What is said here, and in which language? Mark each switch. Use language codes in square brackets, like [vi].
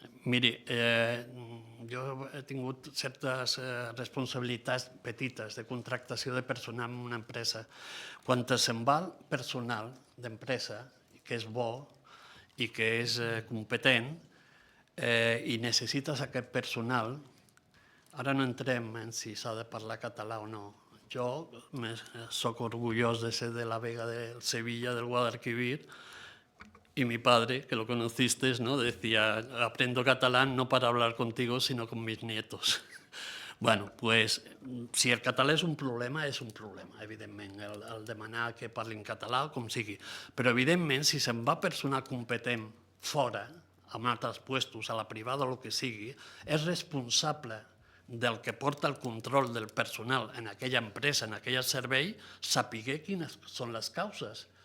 [ca] Miri, jo he tingut certes responsabilitats petites de contractació de personal en una empresa. Quan se'n va el personal d'empresa, que és bo i que és competent, i necessites aquest personal, ara no entrem en si s'ha de parlar català o no. Jo soc orgullós de ser de la Vega del Sevilla, del Guadalquivir, [es] y mi padre, que lo conociste, ¿no?, decía, aprendo catalán no para hablar contigo, sino con mis nietos. [ca] Bueno, pues, si el català és un problema, evidentment, el demanar que parlin català o com sigui. Però, evidentment, si se'n va personal competent fora, en altres puestos, a la privada o el que sigui, és responsable del que porta el control del personal en aquella empresa, en aquell servei, saber quines són les causes.